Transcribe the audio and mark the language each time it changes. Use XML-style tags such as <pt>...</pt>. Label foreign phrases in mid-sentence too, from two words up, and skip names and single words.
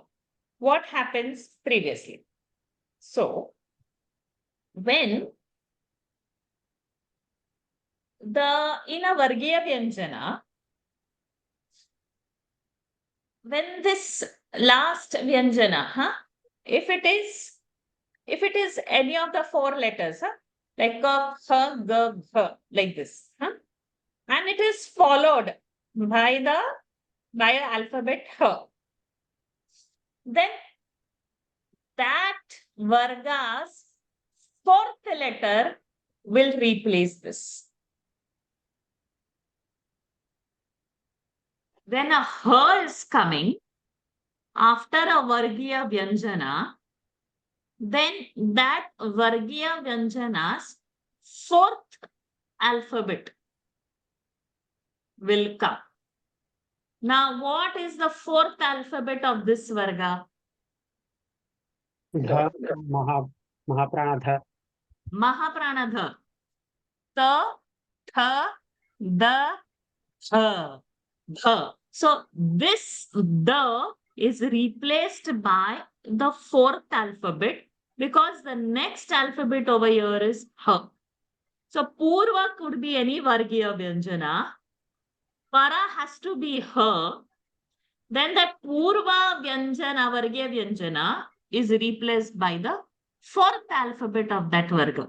<en>What happens previously? So, when in a</en> <sa>वर्गीय व्यञ्जन,</sa> <en>when this last Vyanjana, if it is any of the four letters, like ka, kha, ga, gha, like this, and it is followed by the alphabet h, then that Varga's fourth letter will replace this. When a h is coming after a</en> <sa>वर्गीय व्यञ्जन,</sa> <en>then that</en> <sa>वर्गीय व्यञ्जन's</sa> <en>fourth alphabet will come. Now, what is the fourth alphabet of this Varga? Dha, Mahapranadha. Mahapranadha. Ta, tha, da, dha, dha. So, this the is replaced by the fourth alphabet because the next alphabet over here is ha. So, Purva could be any</en> <sa>वर्गीय व्यञ्जन.</sa> <en>Para has to be her. Then that</en> <sa>पूर्व व्यञ्जन, वर्गीय व्यञ्जन</sa> <en>is replaced by the fourth alphabet of that Varga.</en>